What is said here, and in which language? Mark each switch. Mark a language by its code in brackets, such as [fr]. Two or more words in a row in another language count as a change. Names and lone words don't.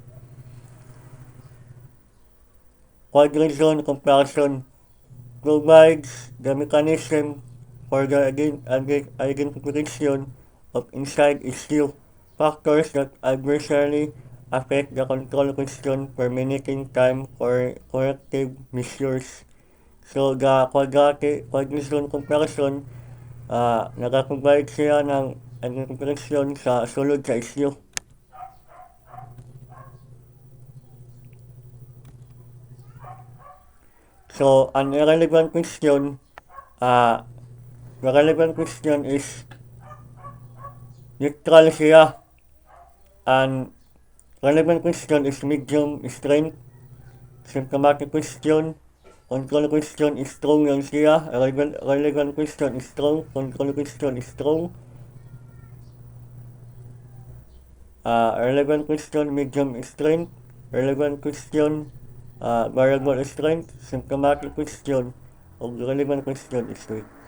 [en] Quadration comparison provides the mechanism for the identification of inside issue factors that adversely affect the control question permitting time for corrective measures. So, the quadration comparison, [ceb] nagprovide siya ng identification sa sulod sa issue. [en] So, an irrelevant question, the relevant question is neutral siya. And relevant question is medium strength. Symptomatic question, control question is strong [ceb] lang siya. [en] Relevant question is strong, control question is strong. Relevant question, medium strength. Relevant question, variable strength. Symptomatic question, o relevant question is weak.